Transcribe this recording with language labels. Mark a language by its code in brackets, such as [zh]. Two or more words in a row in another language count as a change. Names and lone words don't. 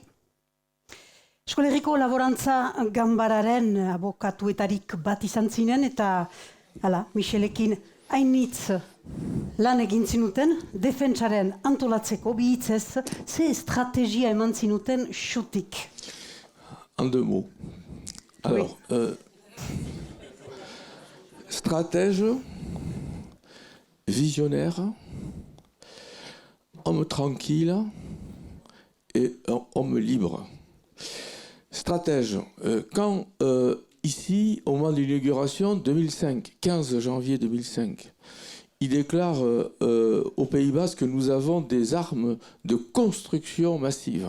[eu] Euskal Herriko Laborantza Ganbararen abokatuetarik bat izan zinen eta Michelekin hainitz lan egin zinuten, defentsaren antolatzeko bi hitzez, ze estrategia eman zinuten xutik? [fr] En deux mots. Alors, stratège, visionnaire, homme tranquille et homme libre. Stratège, quand ici, au moment de l'inauguration 2005, 15 janvier 2005, il déclare au Pays Basque que nous avons des armes de construction massive.